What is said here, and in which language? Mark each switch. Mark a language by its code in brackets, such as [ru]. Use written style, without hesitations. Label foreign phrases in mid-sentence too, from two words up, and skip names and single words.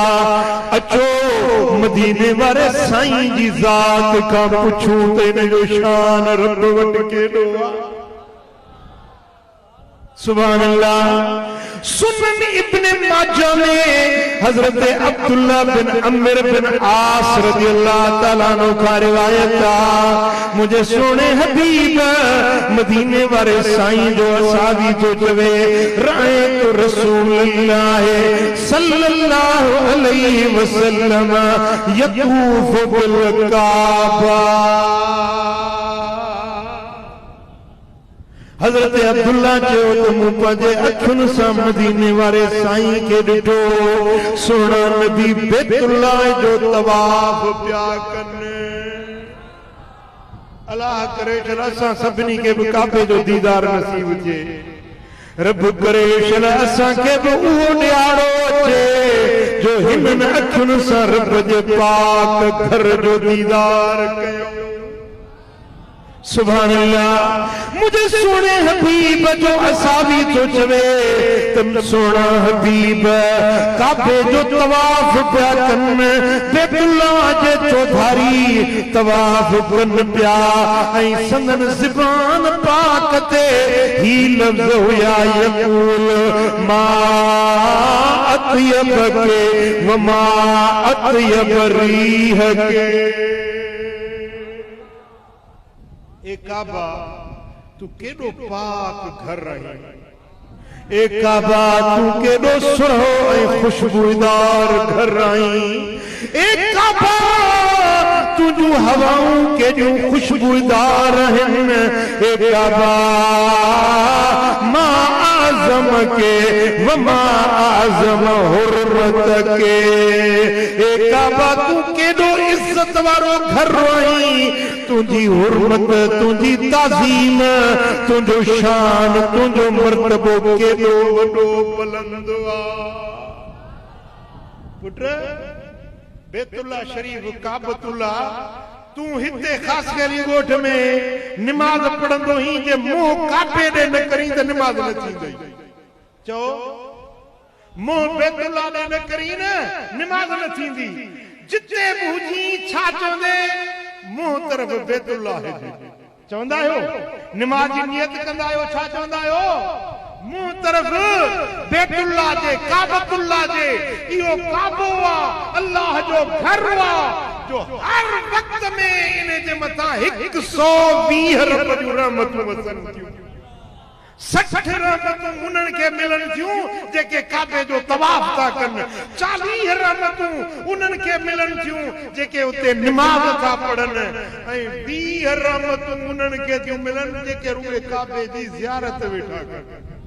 [sd] अचो मदीने वारे साईं जी ज़ात का पुछूं त इन जो शान रब वटि केॾो आहे। [ar] سبحان الله. [sd] सुनन इब्ने माजा में हजरत अब्दुल्ला बिन अम्र बिन आस [ar] رضي الله تعالى عنه [sd] का रिवायत आ, मुझे सोने हबीब मदीने वाले साईं जो असावी जो चवे राए तो [ar] رسول الله صلى الله عليه وسلم يطوف بالكعبة. [sd] हजरत अब्दुल्ला जो तो मुझे अखुन सा मदीने वाले साईं के डिठो, सोना नबी बैतुल्ला जो तवाफ प्या करने। अल्लाह करे चला असा सभिनी के भी काबे जो दीदार नसीब थे, रब करे चला असा के भी उहो न्यारो अचे जो हिनन अखुन सा रब जे पाक घर जो दीदार कयो। [ar] سبحان الله. [sd] मुझे सोने हबीब जो असावी तो चवे तुम सोना हबीब काबे जो तवाफ प्या कन, बैतुल्ला जे चौधारी तवाफ कन प्या, ऐं संदन ज़बान पाक ते ही लफ्ज़ हुया [ar] يقول ما أطيبك وما أطيب ريحك. [sd] ए काबा तू केडो पाक घर रही, ए काबा तू केडो सुरहो ऐं खुशबूदार घर रही, ए काबा तुझू हवाऊं केडियूं खुशबूदार रहन, ए काबा [ar] ما أعظمك وما أعظم حرمتك. [sd] ए काबा तू केडो इज्जत वारो घर रही, तुझी हुर्मत तुझी ताज़ीम तुझो शान तुझो मर्तबो केॾो वॾो बुलंद आहे। पुट बैतुल्ला शरीफ काबतुल्ला तू हिते खास करी गोठ में नमाज पढ़ंदो ही जे मुंह काबे दे न करी त नमाज न थींदी चो मुंह बैतुल्लाह दे न करी न नमाज न थींदी जिते मुजी छा चोंदे मुंह तरफ बैतुल्लाह है चवंदा आयो नमाज जी नियत कंदा आयो छा चवंदा आयो मुंह तरफ बैतुल्लाह जे काबतुल्लाह जे इहो काबो वा अल्लाह जो घर वा जो हर वक्त में इन जे मथा 120 रब जो रहमतूं वसन थियूं 60 रहमतूं उन्हनि खे मिलन थियूं जेके काबे जो तवाफ था कनि 40 रहमतूं उन्हनि खे मिलन थियूं जेके उते नमाज़ था पढ़नि ऐं 20 रहमतूं उन्हनि खे थियूं मिलन जेके रुॻे काबे जी ज़ियारत वेठा कनि